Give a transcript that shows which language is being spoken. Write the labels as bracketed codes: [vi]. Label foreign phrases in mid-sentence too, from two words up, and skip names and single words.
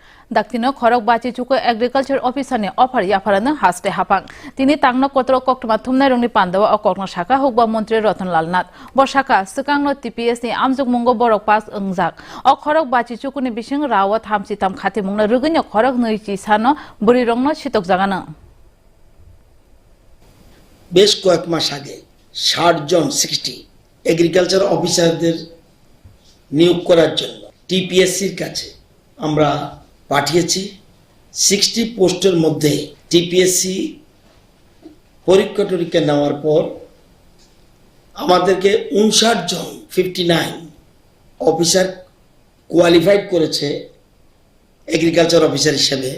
[trp] Daktino khorok bachi chuko [en] agriculture officer [trp] ni offer yafarana haste hapang. Tini tangno kotro koktuma thumnai rongni pandawa o kokno shaka hukba mantri Ratanlal Nath. Bo shaka sikangno TPS ni amjuk mungo borok pas engjak. O khorok bachi chuko ni bising rawat hamsi tam khati mungna rugunyo khorok noichi sano buri rongno shitok jagana. [bn] বেশ কয়েক মাস আগে 60 জন 60 [en] agriculture officers [bn] নিয়োগ করার জন্য টিপিএসসির কাছে আমরা পাঠিয়েছি। 60 পোস্টের মধ্যে টিপিএসসি পরীক্ষা নেওয়ার পর আমাদেরকে 59 জন 59 [en] officer qualified [bn] করেছে [en] agriculture officer [bn] হিসেবে।